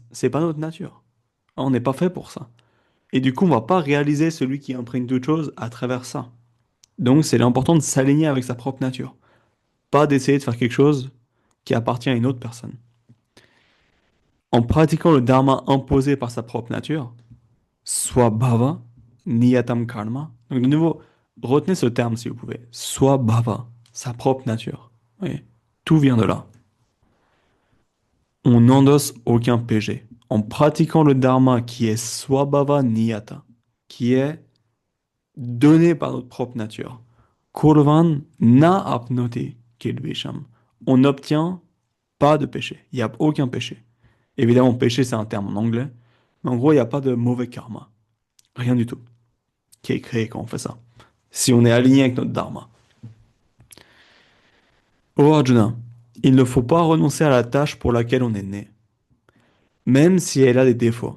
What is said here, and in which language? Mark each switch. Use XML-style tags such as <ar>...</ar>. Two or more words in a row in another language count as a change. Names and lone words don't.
<fr>C'est pas notre nature. On n'est pas fait pour ça. Et du coup, on va pas réaliser celui qui imprègne toute chose à travers ça. Donc, c'est important de s'aligner avec sa propre nature. Pas d'essayer de faire quelque chose qui appartient à une autre personne. En pratiquant le dharma imposé par sa propre nature,</fr> <sa>स्वभाव, नियतं कर्म.</sa> <fr>Donc de nouveau, retenez ce terme si vous pouvez. Swabhava, sa propre nature. Oui, tout vient de là. On n'endosse aucun péché. En pratiquant le dharma qui est</fr> <sa>स्वभाव नियत,</sa> <fr>qui est donné par notre propre nature.</fr> <sa>कुर्वन् न आप्नोति किल्बिषम्.</sa> <fr>On n'obtient pas de péché. Il n'y a aucun péché. Évidemment, péché, c'est un terme en anglais. Mais en gros, il n'y a pas de mauvais karma. Rien du tout qui est créé quand on fait ça. Si on est aligné avec notre dharma. Oh Arjuna, il ne faut pas renoncer à la tâche pour laquelle on est né, même si elle a des défauts.</fr>